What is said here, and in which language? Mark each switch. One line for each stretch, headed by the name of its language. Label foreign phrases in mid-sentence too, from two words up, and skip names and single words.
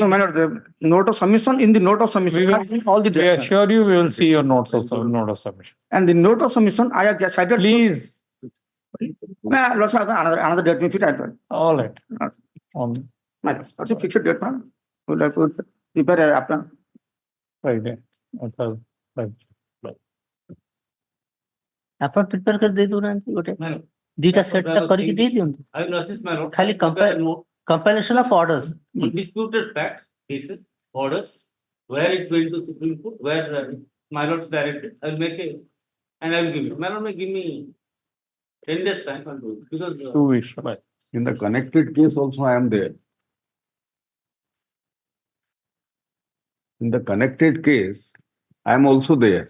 English: No, my lord, the note of submission, in the note of submission, all the We assure you, we will see your notes also, note of submission. And the note of submission, I have decided. Please. Let's have another date. If it all right. My lord, that's a fixed date, man. We'll have to prepare after. Friday.
Odia: ଆପଣ ପ୍ରିପେୟାର କରି ଦେଇ ଦଉନାହାନ୍ତି ଗୋଟେ
English: date set
Odia: କରିକି ଦେଇ ଦିଅନ୍ତୁ ଖାଲି
English: compilation of orders. Undisputed facts, cases, orders, where it went to Supreme Court, where my lord's directed, I will make it and I will give it. My lord may give me 10 days time and do it because 2 weeks. Right. In the connected case also I am there. In the connected case, I am also there.